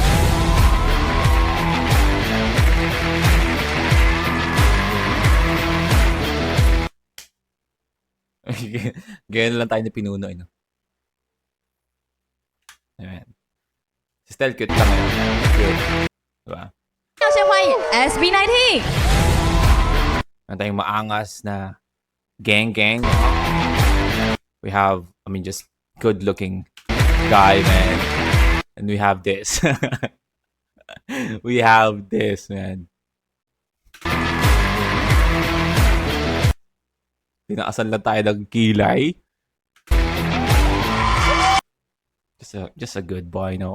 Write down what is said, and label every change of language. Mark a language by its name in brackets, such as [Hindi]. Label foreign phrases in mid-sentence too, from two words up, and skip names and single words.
[Filipino] Ganyan lang tayo na pinuno, no? Ayan. Si Stel cute lang ngayon. Cute. Diba? [Chinese] 要先欢迎 SB19。 [Filipino] Meron tayong maangas na gang. [English] We have, just good-looking guy, man. And we have this. We have this, man. [Filipino] Tinaasan lang tayo ng kilay. [English] Just a good boy, no?